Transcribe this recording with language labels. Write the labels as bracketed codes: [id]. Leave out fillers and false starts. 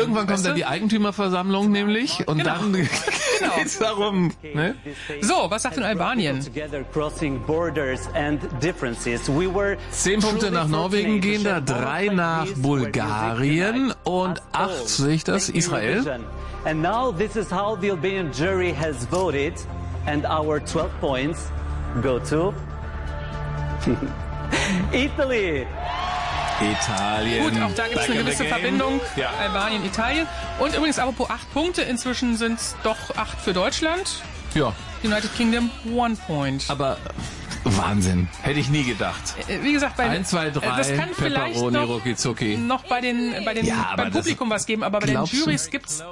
[de] Irgendwann kommt dann die Eigentümerversammlung nämlich und dann geht's darum. Ne? So, was sagt denn Albanien? 10 Punkte nach Norwegen gehen da, 3 nach Bulgarien und 8 sehe ich das, Israel. [en] And now this is how the Albanian jury has voted and our 12 points go to Italien. [de] Gut, auch da gibt es eine gewisse Verbindung. Ja. Albanien, Italien. Und übrigens, apropos 8 Punkte, inzwischen sind es doch 8 für Deutschland. Ja. [en] United Kingdom, 1 point. [de] Aber Wahnsinn. Hätte ich nie gedacht. Wie gesagt, bei 1, 2, 3, das kann Pepperoni, vielleicht noch beim Publikum was geben, aber bei den Juries gibt's.